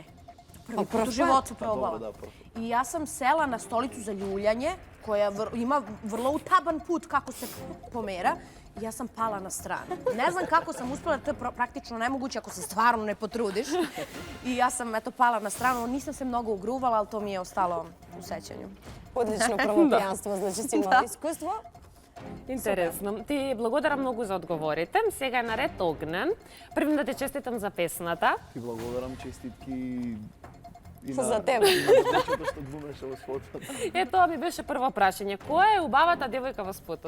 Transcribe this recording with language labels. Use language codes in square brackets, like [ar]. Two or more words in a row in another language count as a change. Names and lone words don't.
[sr] Prvi put u životu probala. I ja sam sela na stolicu za ljuljanje, koja ima vrlo utaban put kako se pomera. I ja sam pala na stranu. Ne znam kako sam uspela, to je praktično nemoguće ako se stvarno ne potrudiš. I ja sam pala na stranu, nisam se mnogo ugruvala, ali to mi je ostalo u sećanju. [mk] Одлично прво пијанство, значи си имала искуство. Интересно. Ти благодарам многу за одговорите. Сега е наред Огнен. Првим да те честитам за песната. Ти благодарам, честитки и За тебе. Дечето што глумеше во спотот. Тоа ми беше прво прашање. Која е убавата девојка во спотот?